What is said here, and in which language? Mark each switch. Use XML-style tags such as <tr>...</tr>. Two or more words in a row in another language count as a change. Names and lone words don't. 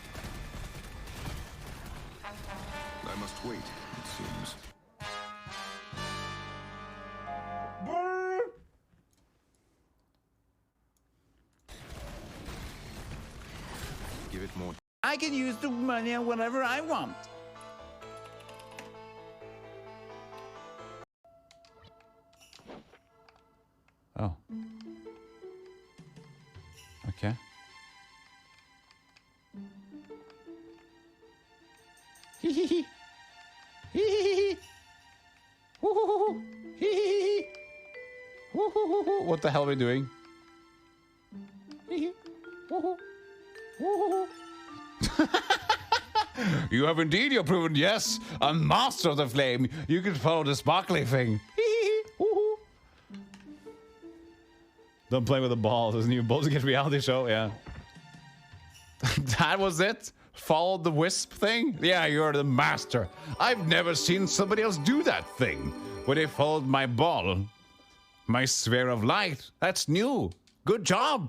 <en>I must wait, it seems. Give it more. I can use the money whenever I want. Oh. Okay. Hee hee hee. Hee hee hee. Hoo hoo hoo. Hee hee hee. Hoo hoo hoo hoo. What the hell are we doing? Hee hee. Hoo hoo. Hoo hoo hoo. You have indeed, you're proven, yes, a master of the flame. You can follow the sparkly thing. Hee hee hee. Hoo hoo. Don't play with the balls. This new Balls Get reality show, yeah. That was it? Follow the wisp thing? Yeah, you're the master. I've never seen somebody else do that thing. When they followed my ball. My sphere of light. That's new. Good job.</en>